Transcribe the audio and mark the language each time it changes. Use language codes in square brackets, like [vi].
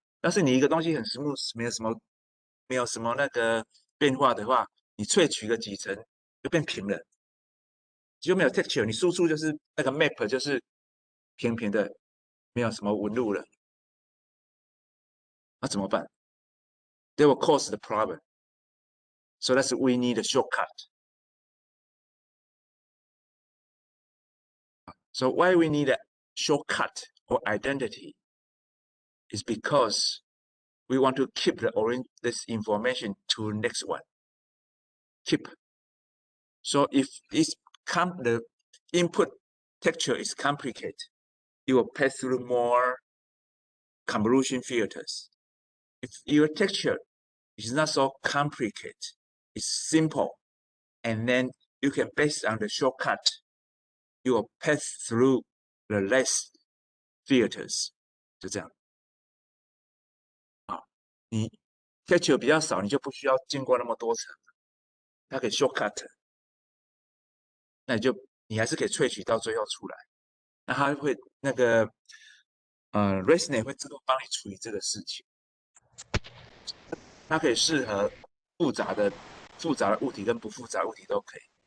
[zh] 但是你一个东西很 smooth，没有什么那个变化的话，你萃取个几层就变平了，就没有 texture，你输出就是那个 map 就是平平的，没有什么纹路了，那怎么办？ [en] They will cause the problem. So that's we need a shortcut. So why we need a shortcut or identity is because we want to keep this information to next one. Keep. So if the input texture is complicated, it will pass through more convolution filters. If your texture is not so complicated, it's simple, and then you can based on the shortcut, you will pass through the less filters. [zh] 就这样。你 texture 比较少，你就不需要经过那么多层，它可以 shortcut，那你还是可以萃取到最后出来。那它会那个Resonate 会自动帮你处理这个事情，它可以适合复杂的物体跟不复杂物体都可以。